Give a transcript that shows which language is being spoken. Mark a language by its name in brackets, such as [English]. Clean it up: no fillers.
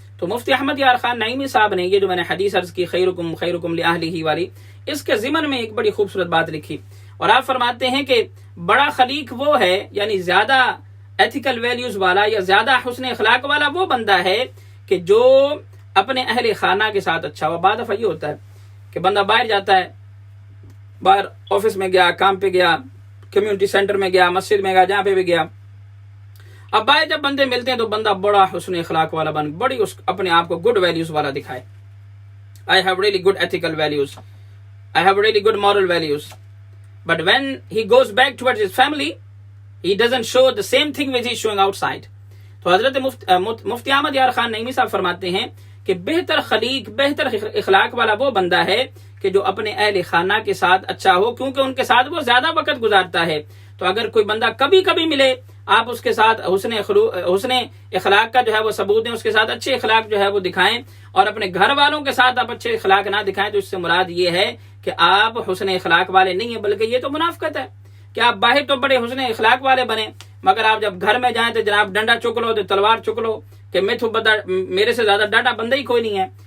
[Urdu] تو مفتی احمد یار خان نعیمی صاحب نے یہ جو میں نے حدیث عرض کی خیرکم لأہلہ والی, اس کے ضمن میں ایک بڑی خوبصورت بات لکھی اور آپ فرماتے ہیں کہ بڑا خلیق وہ ہے, یعنی زیادہ ایتھیکل ویلیوز والا یا زیادہ حسن اخلاق والا وہ بندہ ہے کہ جو اپنے اہل خانہ کے ساتھ اچھا ہوا. بعض دفعہ یہ ہوتا ہے کہ بندہ باہر جاتا ہے, باہر آفس میں گیا, کام پہ گیا, کمیونٹی سینٹر میں گیا, مسجد میں گیا, جہاں پہ بھی گیا, اب باہر جب بندے ملتے ہیں تو بندہ بڑا حسن اخلاق والا بن, بڑی اپنے آپ کو گڈ ویلیوز والا دکھائے. [English] I have really good ethical values, I have really good moral values. but when he goes back towards his family, he doesn't show the same thing which he is showing outside. [Urdu] تو حضرت مفتی احمد یار خان نعیمی صاحب فرماتے ہیں کہ بہتر خلیق، بہتر اخلاق والا وہ بندہ ہے کہ جو اپنے اہل خانہ کے ساتھ اچھا ہو، کیونکہ ان کے ساتھ وہ زیادہ وقت گزارتا ہے. تو اگر کوئی بندہ کبھی کبھی ملے، آپ اس کے ساتھ حسن اخلاق کا جو ہے وہ ثبوت دیں، اس کے ساتھ اچھے اخلاق جو ہے وہ دکھائیں، اور اپنے گھر والوں کے ساتھ آپ اچھے اخلاق نہ دکھائیں، تو اس سے مراد یہ ہے کہ آپ حسن اخلاق والے نہیں ہیں، بلکہ یہ تو منافقت ہے کہ آپ باہر تو بڑے حسن اخلاق والے بنے، مگر آپ جب گھر میں جائیں تو جناب ڈنڈا چک لو، تو تلوار چک لو کہ میرے سے زیادہ ڈانڈا بندہ ہی کوئی نہیں ہے.